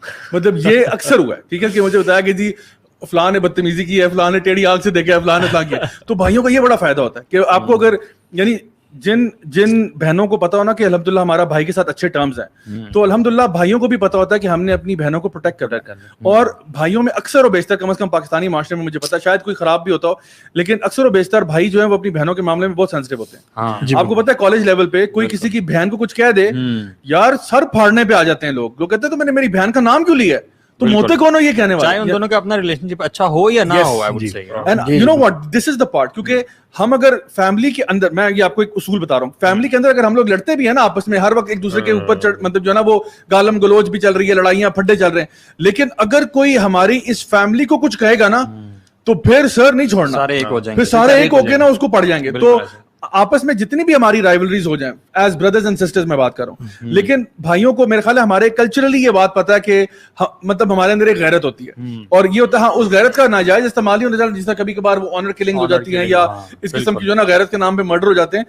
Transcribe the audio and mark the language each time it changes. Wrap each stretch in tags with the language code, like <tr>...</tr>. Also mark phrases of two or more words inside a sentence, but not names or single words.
<ur>مطلب یہ اکثر ہوا ہے, ٹھیک ہے, کہ مجھے بتایا کہ جی فلاں نے بدتمیزی کی ہے, فلاں نے ٹیڑھی آنکھ سے دیکھا ہے, فلاں نے فلاں کیا. تو بھائیوں کا یہ بڑا فائدہ ہوتا ہے کہ آپ کو اگر یعنی جن بہنوں کو پتا ہونا کہ الحمدللہ ہمارا بھائی کے ساتھ اچھے ٹرمز ہیں, تو الحمدللہ بھائیوں کو بھی پتا ہوتا ہے کہ ہم نے اپنی بہنوں کو پروٹیکٹ کرنا ہے. اور بھائیوں میں اکثر و بیشتر, کم از کم پاکستانی معاشرے میں مجھے پتا ہے, شاید کوئی خراب بھی ہوتا ہو, لیکن اکثر و بیشتر بھائی جو ہیں وہ اپنی بہنوں کے معاملے میں بہت سینسٹیو ہوتے ہیں. آپ کو پتا ہے کالج لیول پہ کوئی کسی کی بہن کو کچھ کہہ دے, یار سر پھاڑنے پہ آ جاتے ہیں لوگ کہتے ہیں تو میں نے میری بہن کا نام کیوں لیا ہے, تو موتے کون ہو یہ کہنے والے, چاہے ان دونوں کا اپنا ریلیشن شپ اچھا ہو یا نہ ہو.</ur> <en>And you know what, this is the part,</en> <ur>کیونکہ ہم اگر فیملی کے اندر, میں یہ آپ کو ایک اصول بتا رہا ہوں, فیملی کے اندر اگر ہم لوگ لڑتے بھی ہیں نا آپس میں, ہر وقت ایک دوسرے کے اوپر مطلب جو ہے نا وہ گالم گلوچ بھی چل رہی ہے, لڑائیاں پھڈے چل رہے ہیں, لیکن اگر کوئی ہماری اس فیملی کو کچھ کہے گا نا تو پھر سر نہیں چھوڑنا, سارے ایک ہو جائیں گے, پھر سارے ایک ہو کے نا اس کو پڑ جائیں گے. تو آپس میں جتنی بھی ہماری رائیولریز ہو جائیں</ur> <en>as brothers and sisters</en> <ur>میں بات کر رہا ہوں, لیکن بھائیوں کو میرے خیال ہے ہمارے کلچرلی یہ بات پتا ہے کہ مطلب ہمارے اندر ایک غیرت ہوتی ہے, اور یہ ہوتا ہے اس غیرت کا ناجائز استعمال ہی ہوتا ہے, جس طرح کبھی کبھار وہ</ur> <en>honour killing</en> <ur>ہو جاتی ہیں یا اس قسم کی جو نا غیرت کے نام پہ مرڈر ہو جاتے ہیں.</ur>